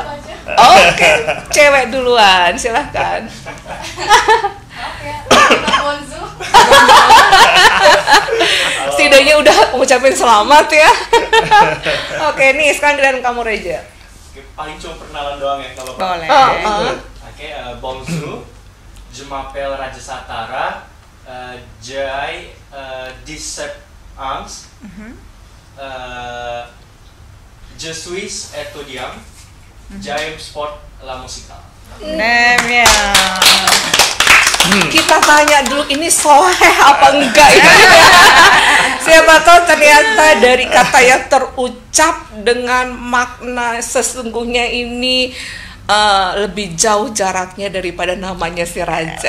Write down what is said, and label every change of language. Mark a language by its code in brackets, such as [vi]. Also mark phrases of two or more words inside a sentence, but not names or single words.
[id] Oke, cewek duluan. Silahkan. Oke, kita bonzu. Setidaknya udah ngucapin selamat ya. Oke, nih sekarang giliran kamu Raja. Oke, paling cuma perkenalan doang ya kalau Boleh. Oke, [fr] bonjour. Je m'appelle Raja Satara. J'ai 17 ans. Je suis étudiant. J'aime sport la musical. [id] Nemnya. Kita tanya dulu ini soleh apa enggak ya. Siapa tahu ternyata dari kata yang terucap dengan makna sesungguhnya ini lebih jauh jaraknya daripada namanya si Raja.